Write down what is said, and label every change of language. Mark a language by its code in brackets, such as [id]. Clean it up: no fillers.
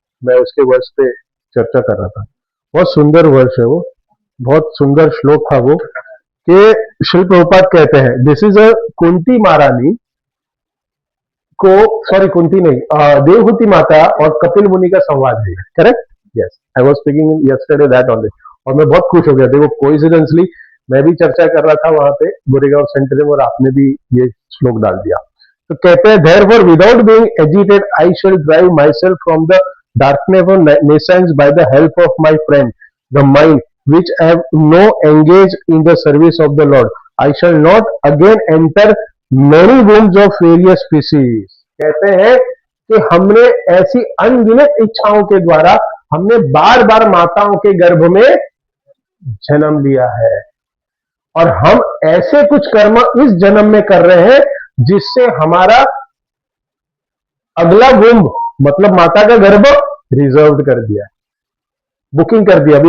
[hi] मैं उसके वर्ष पे चर्चा कर रहा था। बहुत सुंदर वर्ष है वो, बहुत सुंदर श्लोक था वो, कि श्री प्रभुपाद कहते हैं, [en] this is a [hi] कुंती महारानी को, सॉरी कुंती नहीं, देवहूति माता और कपिल मुनि का संवाद है। Correct? [en] Yes, I was speaking yesterday that only. [hi] और मैं बहुत खुश हो गया। देखो कोइंसिडेंटली मैं भी चर्चा कर रहा था वहां पे गोरेगांव सेंटर में, और आपने भी ये श्लोक डाल दिया। तो कहते हैं, [en] therefore without being agitated I shall drive myself from the darkness of nations by the help of my friend the mind which have no engaged in the service of the Lord. I shall not again enter many wombs of various species. [hi] कहते हैं कि हमने ऐसी अनगिनत इच्छाओं के द्वारा हमने बार बार माताओं के गर्भ में जन्म लिया है, और हम ऐसे कुछ कर्म इस जन्म में कर रहे हैं जिससे हमारा अगला वुम्ब, मतलब माता का गर्भ, रिजर्व कर दिया, बुकिंग कर दिया।